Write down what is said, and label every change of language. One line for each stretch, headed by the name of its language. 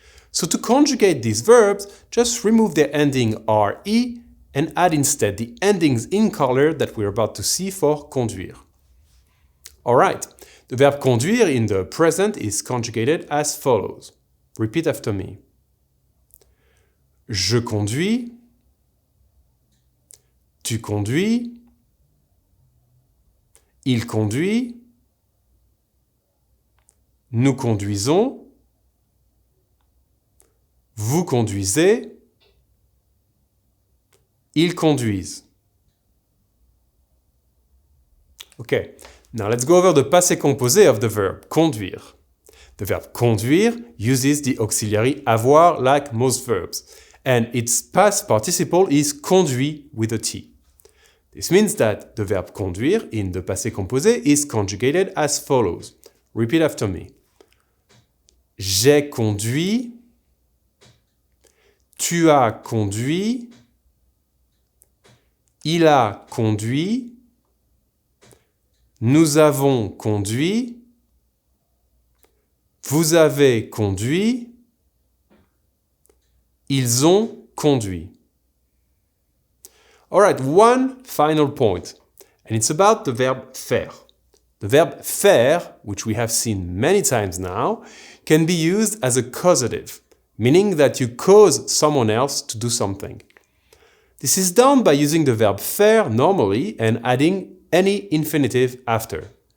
English: So to conjugate these verbs, just remove their ending re and add instead the endings in color that we're about to see for conduire. Alright, the verb conduire in the present is conjugated as follows. Repeat after me.
French: Je conduis, tu conduis, il conduit, nous conduisons, vous conduisez, ils conduisent.
English: Okay, now let's go over the passé composé of the verb conduire. The verb conduire uses the auxiliary avoir like most verbs, and its past participle is conduit with a T. This means that the verb conduire in the passé composé is conjugated as follows. Repeat after me.
French: J'ai conduit, tu as conduit, il a conduit, nous avons conduit, vous avez conduit, ils ont conduit.
English: Alright, one final point, and it's about the verb faire. The verb faire, which we have seen many times now, can be used as a causative, meaning that you cause someone else to do something. This is done by using the verb faire normally and adding any infinitive after.